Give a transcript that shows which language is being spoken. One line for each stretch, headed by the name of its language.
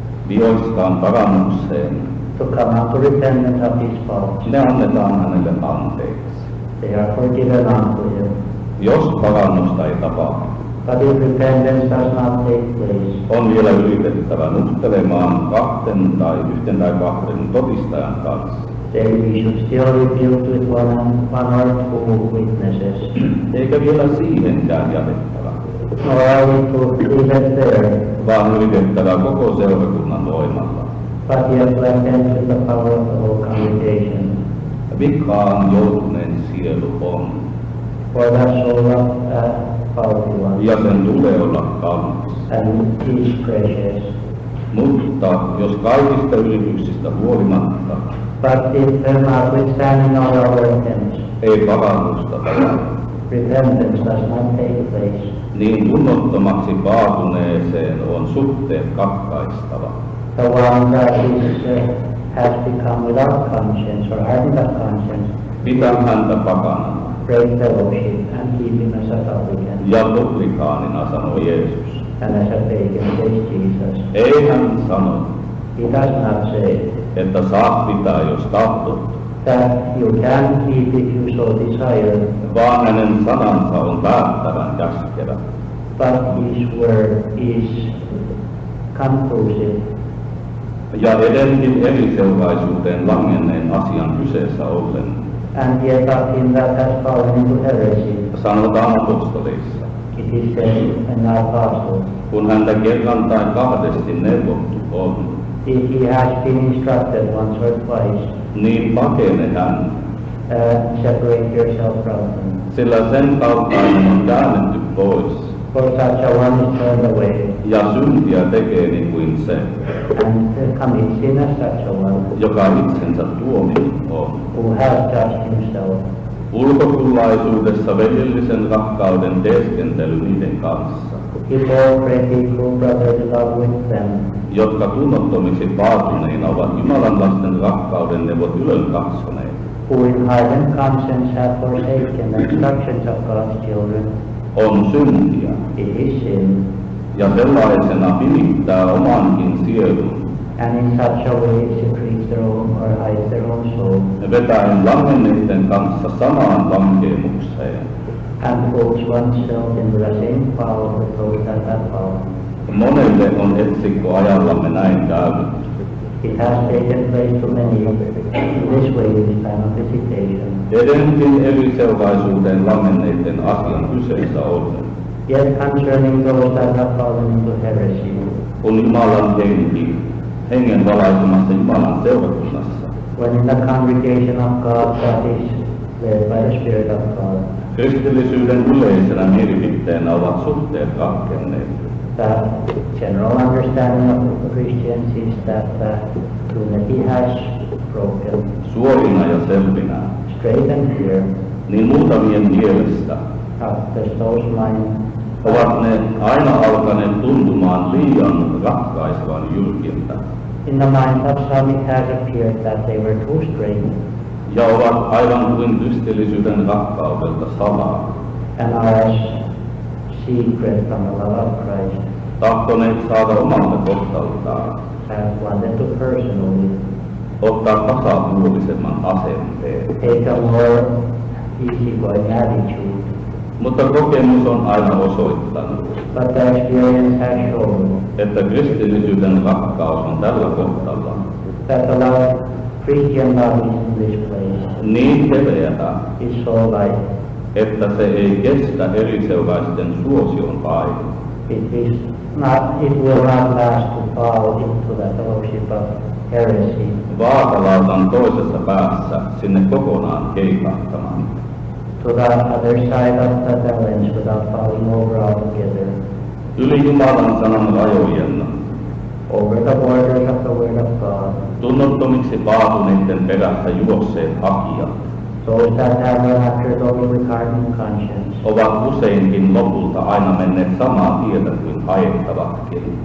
Finnish: vihoistaan parannukseen,
English: to come unto repentance of his faults.
Finnish: ne annetaan hänelle anteeksi.
English: They are forgiven unto him.
Finnish: Jos parannusta ei tapahdu,
English: But if repentance does not take place,
Finnish: on vielä yritettävä nuhtelemaan yhden tai kahden todistajan kanssa.
English: then we should still rebuke with one or two witnesses.
Finnish: Eikä vielä siihenkään jätettävä,
English: Nor are we to leave it there,
Finnish: vaan yritettävä koko seurakunnan voimalla.
English: but yet to attend with the power of the whole congregation.
Finnish: Vikaan joutuneen sielu on,
English: For the soul of that faulty one,
Finnish: ja sen tulee olla kallis.
English: and it is precious.
Finnish: Mutta jos kaikista yrityksistä huolimatta
English: But if notwithstanding all our attempts,
Finnish: ei parannusta tapahdu,
English: repentance does not take place,
Finnish: niin tunnottomaksi paatuneeseen on suhteet katkaistava.
English: the one that has become without conscience or hardened of conscience,
Finnish: Pitä häntä pakanana
English: break fellowship and keep him as a publican,
Finnish: ja publikaanina, sanoi Jeesus.
English: and as a pagan, says Jesus.
Finnish: Ei hän sano,
English: He does not say
Finnish: että saat pitää, jos tahdot,
English: that you can keep if you so desire,
Finnish: vaan hänen sanansa on päättävän käskevä.
English: but his word is conclusive,
Finnish: Ja edenkin eriseuraisuuteen langenneen asian kyseessä ollen,
English: and yet of him that has fallen into heresy.
Finnish: sanotaan apostoleissa,
English: It is said in the Apostles,
Finnish: kun häntä kerran tai kahdesti neuvottu on,
English: if he has been instructed once or twice,
Finnish: niin pakene hän,
English: separate yourself from him.
Finnish: sillä sen kaltainen on käännetty pois,
English: For such a one is turned away,
Finnish: ja syntiä tekee niin kuin se,
English: and commits sin as such a one,
Finnish: joka itsensä tuominut on.
English: who has judged himself.
Finnish: Ulkokullaisuudessa veljellisen rakkauden teeskentely niiden kanssa,
English: Hypocrisy, true brotherly love with them,
Finnish: jotka tunnottomiksi paatuneina ovat Jumalan lasten rakkauden neuvot ylön katsoneet,
English: who in hardened conscience have forsaken the instructions of God's children.
Finnish: on syntiä,
English: It is sin,
Finnish: ja sellaisena pimittää omankin sielun,
English: and in such a way it secretes their own or hides their own soul,
Finnish: vetäen langenneiden kanssa samaan lankeemukseen.
English: and puts oneself into the same power with those that have fallen.
Finnish: Monelle on etsikko ajallamme näin käynyt.
English: It has taken place to many in this way in this time of visitation.
Finnish: Edenkin eriseuraisuuteen langenneiden asian kyseessä ollen,
English: Yet concerning those that have fallen into heresy,
Finnish: kun Jumalan hengen valaisemassa Jumalan seurakunnassa,
English: when in the congregation of God that is led by the Spirit of God,
Finnish: kristillisyyden yleisenä mielipitteenä ovat suhteet katkenneet.
English: the general understanding of Christians is that unity has broken,
Finnish: Suorina ja selvinä,
English: straight and clear,
Finnish: niin muutamien mielestä
English: after those mind,
Finnish: ovat ne aina alkaneet tuntumaan liian ratkaisevan jyrkiltä
English: in the mind of some it has appeared that they were too straight,
Finnish: ja ovat aivan kuin kristillisyyden rakkaudelta salaa,
English: and are as secret from the love of Christ,
Finnish: tahtoneet saada omalta kohtaltaan,
English: have wanted to personally
Finnish: ottaa tasapuolisemman asenteen.
English: take a more easygoing attitude.
Finnish: Mutta kokemus on aina osoittanut,
English: But the experience has shown
Finnish: että kristillisyyden rakkaus on tällä kohtalla
English: that the love, Christian love is in this place,
Finnish: niin heveätä,
English: is so light.
Finnish: että se ei kestä eriseuraisten suosion paine.
English: It will not last to fall into the fellowship of heresy,
Finnish: Vaakalautan toisessa päässä sinne kokonaan keikahtamaan.
English: to the other side of the balance without falling over altogether,
Finnish: Yli Jumalan sanan rajojen,
English: over the borders of the Word of God.
Finnish: tunnottomiksi paatuneiden perässä juosseet hakijat
English: Those that have run after those with hardened conscience,
Finnish: ovat useinkin lopulta aina menneet samaa tietä kuin haettavatkin.